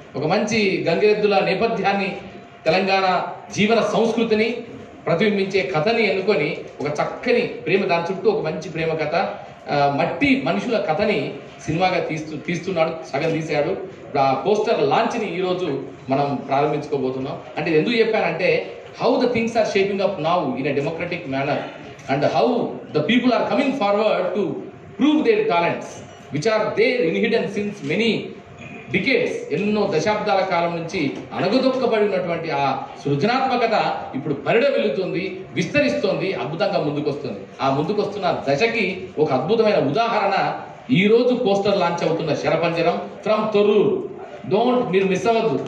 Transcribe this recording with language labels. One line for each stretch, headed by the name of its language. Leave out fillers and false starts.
Telugu: ఒక మంచి గంగిరెద్దుల నేపథ్యాన్ని, తెలంగాణ జీవన సంస్కృతిని ప్రతిబింబించే కథని ఎన్నుకొని ఒక చక్కని ప్రేమ, దాని చుట్టూ ఒక మంచి ప్రేమ కథ, మట్టి మనుషుల కథని సినిమాగా తీస్తున్నాడు. సగం తీశాడు. ఆ పోస్టర్ లాంచ్ని ఈరోజు మనం ప్రారంభించుకోబోతున్నాం. అంటే ఎందుకు చెప్పానంటే
English: how the things are shaping up now in a democratic manner and how the people are coming forward to prove their talents which are there inhidden since many decades.
Telugu: ఎన్నో దశాబ్దాల కాలం నుంచి అణగదొక్కబడినటువంటి ఆ సృజనాత్మకత ఇప్పుడు పరిడవిల్లుతుంది, విస్తరిస్తోంది, అద్భుతంగా ముందుకొస్తుంది. ఆ ముందుకొస్తున్న దశకి ఒక అద్భుతమైన ఉదాహరణ ఈ రోజు పోస్టర్ లాంచ్ అవుతున్న శరపంజరం ఫ్రమ్ తొర్రూరు. మీరు మిస్ అవ్వద్దు.